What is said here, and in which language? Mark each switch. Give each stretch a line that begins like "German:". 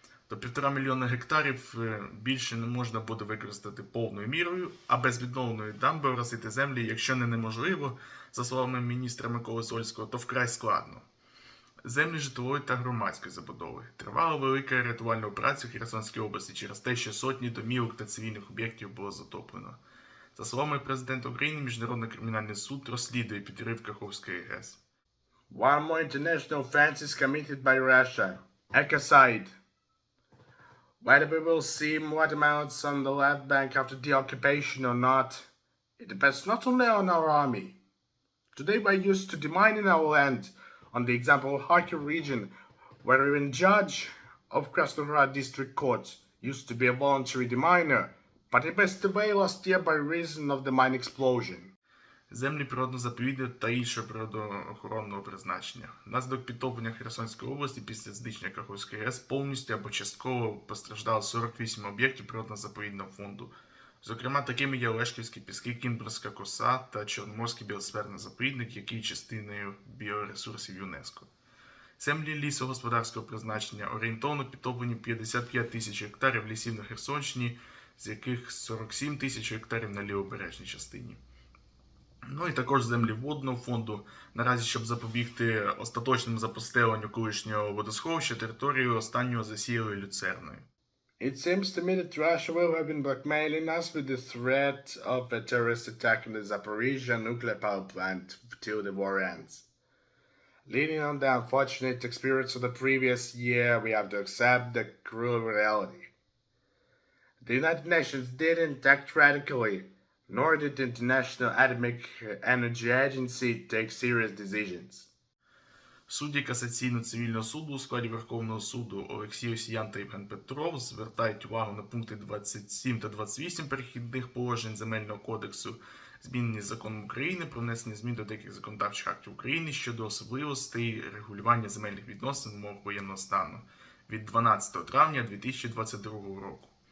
Ukrainian: До 1,5 мільйона гектарів більше не можна буде використати повною мірою, а без відновленої дамби оросити землі, якщо не неможливо, за словами міністра Миколи Сольського, то вкрай складно. Землі житлової та громадської забудови. Тривала велика рятувальна операція в Херсонській області через те, що сотні домівок та цивільних об'єктів було затоплено. За словами президента України, Міжнародний кримінальний суд розслідує підрив Каховської ГЕС.
English: One more international offense is committed by Russia. Ecocide. Whether we will see more amounts on the left bank after the occupation or not, it depends not only on our army. Today we're used to demining our land, on the example of Kharkiv region, where even judge of Krasnohar district court used to be a voluntary deminer, but it passed away last year by reason of the mine explosion.
Ukrainian: Землі природно-заповідного та іншого природоохоронного призначення. Внаслідок підтоплення Херсонської області після знищення Каховської АЕС повністю або частково постраждало 48 об'єктів природно-заповідного фонду. Зокрема, такими є Олешківські піски, Кінбурзька коса та Чорноморський біосферний заповідник, які є частиною біоресурсів ЮНЕСКО. Землі лісогосподарського призначення орієнтовно підтоплені 55 тисяч гектарів лісів на Херсонщині, з яких 47 тисяч гектарів на лівобережній частині. Ну і також землі водного фонду. Наразі, щоб запобігти остаточному запустеленню колишнього водосховища, територію останнього засіяли люцерною.
English: It seems to me that Russia will have been blackmailing us with the threat of a terrorist attack on the Zaporizhia nuclear power plant till the war ends. Leading on the unfortunate experience of the previous year, we have to accept the cruel reality. The United Nations didn't act radically, nor did the International Atomic Energy Agency take serious decisions.
Ukrainian: Судді Касаційно-цивільного суду у складі Верховного суду Олексій Осіян та Євген Петров звертають увагу на пункти 27 та 28 перехідних положень Земельного кодексу, змінені Законом України про внесення змін до деяких законодавчих актів України щодо особливостей регулювання земельних відносин в умовах воєнного стану від 12 травня 2022 року.